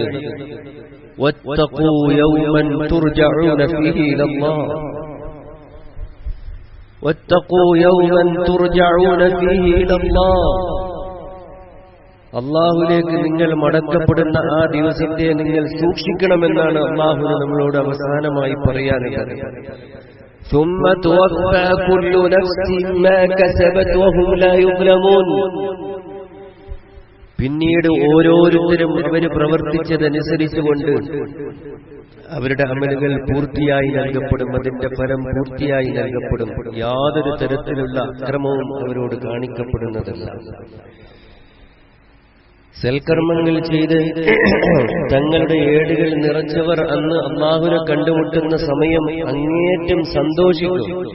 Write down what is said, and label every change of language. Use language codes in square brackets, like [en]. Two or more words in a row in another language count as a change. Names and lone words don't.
[ar] واتقوا يوما ترجعون فيه إلى الله، واتقوا يوما ترجعون فيه إلى الله. [ml] അല്ലാഹുവിലേക്ക് നിങ്ങൾ മടക്കപ്പെടുന്ന ആ ദിവസത്തെ നിങ്ങൾ സൂക്ഷിക്കണമെന്നാണ് അല്ലാഹുവിന് നമ്മളോട് അവസാനമായി പറയാനുള്ളത്. [ar] ثم توفى كل نفس ما كسبت وهم لا يظلمون. [ml] പിന്നീട് ഓരോരുത്തരും അവര് പ്രവർത്തിച്ചതനുസരിച്ചുകൊണ്ട് അവരുടെ അമലുകൾ പൂർത്തിയായി നൽകപ്പെടും, അതിന്റെ ഫലം പൂർത്തിയായി നൽകപ്പെടും. യാതൊരു തരത്തിലുള്ള അക്രമവും അവരോട് കാണിക്കപ്പെടുന്നതല്ല. സൽക്കർമ്മങ്ങൾ ചെയ്ത് തങ്ങളുടെ ഏടുകൾ നിറച്ചവർ അന്ന് അല്ലാഹുവിനെ കണ്ടുമുട്ടുന്ന സമയം അങ്ങേയറ്റം സന്തോഷിക്കും.